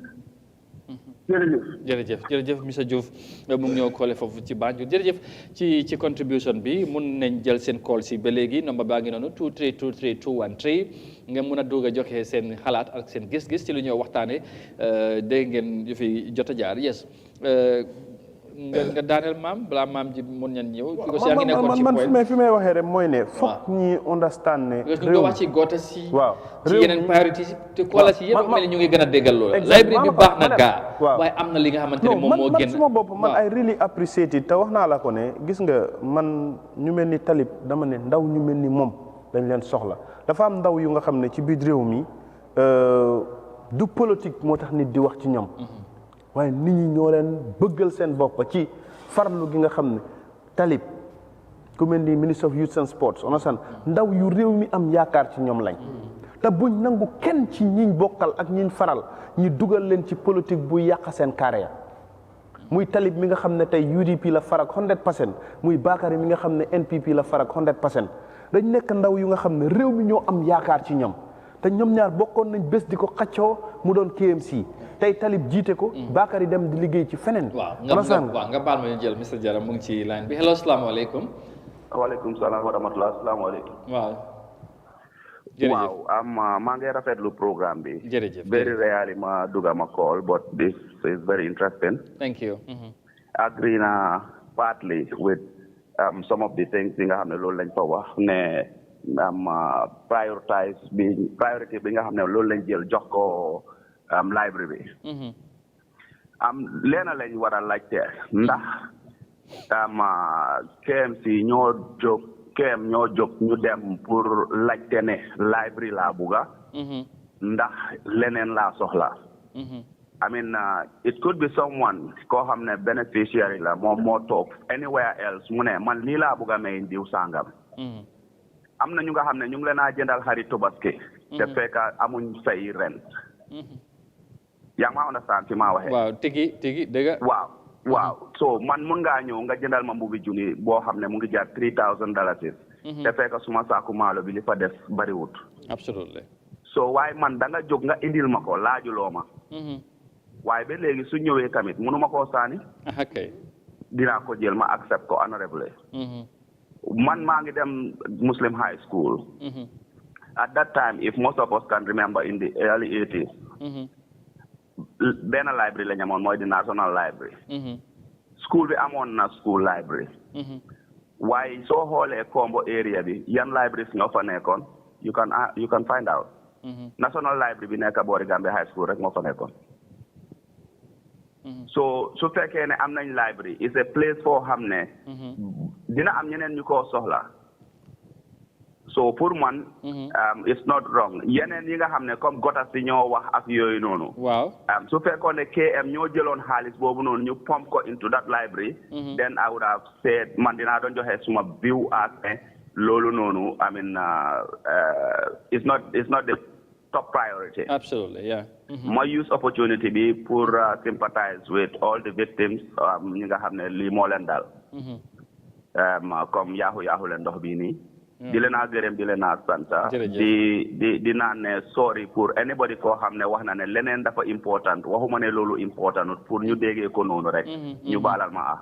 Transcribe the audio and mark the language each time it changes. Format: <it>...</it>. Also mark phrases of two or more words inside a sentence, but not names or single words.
<wo>jërëjëf monsieur Diouf mu ngi ñëw koole foofu ci Banjul jërëjëf ci contribution bi mun nañ jël seen call si ba léegi nomba baa ngi noonu 2323213 nga mun a doog a joxe seen xalaat ak seen gis-gis ci lu ñoo waxtaane dégg ngeen yu fi jot a jaar yes nga daaneel maam balaa maam ji mun ñan ñëw. man fi may waxee rek mooy ne. foog ñi understand ne. réew mi nga wax ci goota si. waaw ci yeneen priorité si te koola si yëpp mel ni ñu ngi gën a déggal loolu. library bi baax na gaa. waaye am na li nga xamante ne moom moo gën. man suma bopp man</wo> <en>I really appreciate it</en> <wo>te wax naa la ko ne gis nga man ñu mel ni Talib dama ne ndaw ñu mel ni moom dañ leen soxla dafa am ndaw yu nga xam ne ci biir réew mi du politique moo tax nit di wax ci ñoom. waaye nit ñi ñoo leen bëggal seen bopp ci farlu gi nga xam ne Talib ku mel ni ministre</wo> <en>of youth and sports</en> <wo>onasan ndaw yu réew mi am yaakaar ci ñoom lañ te buñ nangu kenn ci ñiñ bokkal ak ñiñ faral ñi dugal leen ci politique bu yàq seen carrière muy Talib mi nga xam ne tey UDP la farak 100% muy Bakary mi nga xam ne NPP la farak 100% dañ nekk ndaw yu nga xam ne réew mi ñoo am yaakaar ci ñoom te ñoom ñaar bokkoon nañ bés di ko xaccoo mu doon KMC tey Talib jiite ko. Bakary dem di liggéey ci feneen. waaw nga baal ma ñu jël Mr Jara mu ngi ci line bi hello salaamaaleykum.</wo> <ar>وعليكم السلام ورحمة الله السلام عليكم.</ar> <wo>waaw. jërëjëf waaw maa ngi rafetlu programme bi. jërëjëf</wo> <en>very rarely</en> <wo>ma dugga ma call</wo> <en>but this is very interesting. thank you.</en> <wo>agree na</wo> <en>partly with some of the things</en> <wo>yi nga xam ne loolu lañ fa wax ne. priority bi nga xam ne loolu lañ jël jox ko library bi leena lañ war a laajte ndax KMC ñoo jóg ñu dem pour laajte ne library laa bugga ndax leneen laa soxla</wo> <en>I mean it could be someone</en> <wo>koo xam ne beneficiary la moom moo toog</wo> <en>anywhere else</en> <wo>mu ne man lii laa bugga may diw sàngam am na ñu nga xam ne ñu ngi leen a jëndal xarit Tabaski te fekk amuñ fay rent yaa ngi ma understand fi maa waxee waaw tigi dëgg waaw so man mun ngaa ñëw nga jëndal ma mbubi junni boo xam ne mu ngi jar $3,000 te fekk suma saaku maalo bi li fa def bariwut</wo> <en>absolutely</en> <wo>so waaye man da nga jóg nga indil ma ko laajuloo ma waaye ba léegi su ñëwee tamit mënuma koo saani dinaa ko jël ma accept ko honorable man maa ngi dem Muslim high school</wo> <en>at that time if most of us can remember in the early 80s</en> <wo>benn library la ñu amoon mooy di National Library school bi amoon na</wo> <en>school library</en> <wo>waaye soo xoolee Kombo area bi yan libraries ñoo fa nekkoon</wo> <en>you can find out</en> <wo>National Library bi nekk boori Gambia High School rek moo fa nekkoon so su fekkee ne am nañ</wo> <en>library is a place</en> <wo>foo xam ne dina am ñeneen ñu ko soxla so pour man</wo> <en>it's not wrong</en> <wo>yeneen yi nga xam ne comme gotas si ñoo wax ak yooyu noonu waaw su fekkoon ne KM ñoo jëloon xaalis boobu noonu ñu pump ko</wo> <en>into that library then I would have said</en> <wo>man dinaa doon joxe suma view as ne loolu noonu</wo> <en>I mean it's not the top priority. Absolutely, yeah. My use opportunity be pour sympathize with all the victims</en> <wo>ñi nga xam ne lii moo leen dal comme yaaxu leen ndox bii nii di leen a gërëm di leen a sant di naan ne sorry pour anybody koo xam ne wax na ne leneen dafa important waxuma ne loolu important pour ñu déggee ko noonu rek ñu baalal ma aha</wo>